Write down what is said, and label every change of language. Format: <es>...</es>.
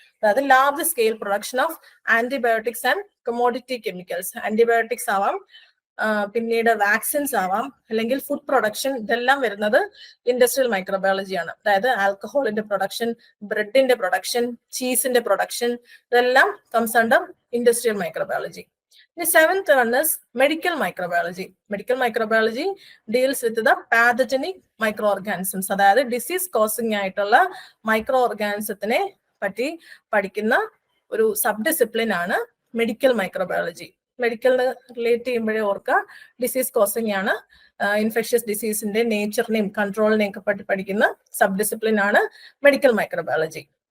<ml>അതായത്</ml> <en>Large scale production of antibiotics and commodity chemicals.</en> <ml>Antibiotics ആവാം, പിന്നീട് വാക്സിൻസ് ആവാം, അല്ലെങ്കിൽ ഫുഡ് പ്രൊഡക്ഷൻ, ഇതെല്ലാം വരുന്നത് ഇൻഡസ്ട്രിയൽ മൈക്രോബയോളജിയാണ്. അതായത് ആൽക്കഹോളിന്റെ പ്രൊഡക്ഷൻ, ബ്രെഡിന്റെ പ്രൊഡക്ഷൻ, ചീസിന്റെ പ്രൊഡക്ഷൻ, ഇതെല്ലാം</ml> <en>Comes under industrial microbiology. The 7th one is medical microbiology. Medical microbiology deals with the pathogenic microorganisms.</en> <ml>അതായത് disease causing ആയിട്ടുള്ള മൈക്രോ ഓർഗാനിസത്തിനെ പറ്റി പഠിക്കുന്ന ഒരു സബ് ഡിസിപ്ലിൻ ആണ് മെഡിക്കൽ മൈക്രോബയോളജി. മെഡിക്കലിന് റിലേറ്റ് ചെയ്യുമ്പോഴേ ഓർക്കുക, ഡിസീസ് കോസിംഗ് ആണ്. ഇൻഫെക്ഷ്യസ് ഡിസീസിന്റെ നേച്ചറിനെയും കൺട്രോളിനെയും ഒക്കെ പറ്റി പഠിക്കുന്ന സബ് ഡിസിപ്ലിൻ ആണ് മെഡിക്കൽ മൈക്രോബയോളജി.</ml>